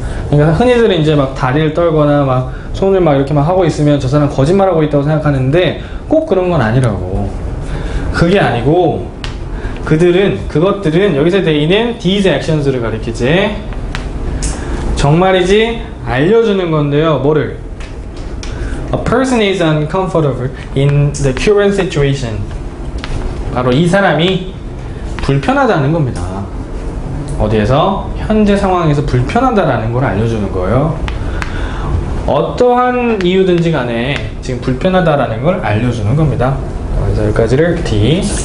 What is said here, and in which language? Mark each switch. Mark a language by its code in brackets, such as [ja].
[ko] 그러니까 흔히들 이제 막 다리를 떨거나 막 손을 막 이렇게 막 하고 있으면 저 사람 거짓말하고 있다고 생각하는데 꼭 그런 건 아니라고. 그게 아니고 그것들은 여기서 데이는 these actions를 가리키지. 정말이지 알려주는 건데요. 뭐를? [en] A person is uncomfortable in the current situation. [ko] 바로 이 사람이 불편하다는 겁니다. 어디에서? 현재 상황에서 불편하다라는 걸 알려주는 거예요. 어떠한 이유든지 간에 지금 불편하다라는 걸 알려주는 겁니다. 그래서 여기까지를 D.